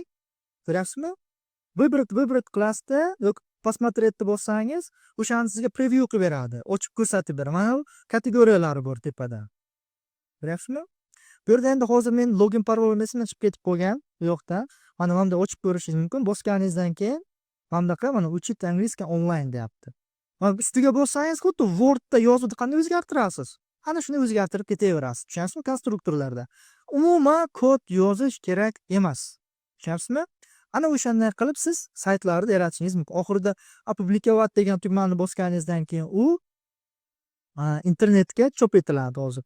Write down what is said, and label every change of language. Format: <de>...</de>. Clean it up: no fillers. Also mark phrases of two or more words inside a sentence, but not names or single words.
<uz>Ko'ryapsizmi? Выбрать klassda yoki посмотретni bossangiz, o'shani sizga preview qilib beradi, ochib ko'rsatib beradi. Mana bu kategoriyalari bor tepada. Ko'ryapsizmi? Bu yerda endi hozir men login parolni chiqib ketib qolgan bu yoqda. Mana bunda ochib ko'rishingiz mumkin. Bosganingizdan keyin bundaqa mana</uz> <ru>учить английский онлайн</ru> <uz>deyapti. Mana ustiga bossangiz, xuddi Wordda yozuvni qanday o'zgartirasiz? Ana shuni o'zgartirib ketaverasiz. Tushunyapsizmi? Konstruktorlarda. Umuman kod yozish kerak emas. Tushunyapsizmi? Ana o'shanday qilib siz saytlarni yaratishingiz mumkin. Oxirida opublikovать degan tugmani bosganingizdan keyin u internetga chop etiladi hozir.</uz>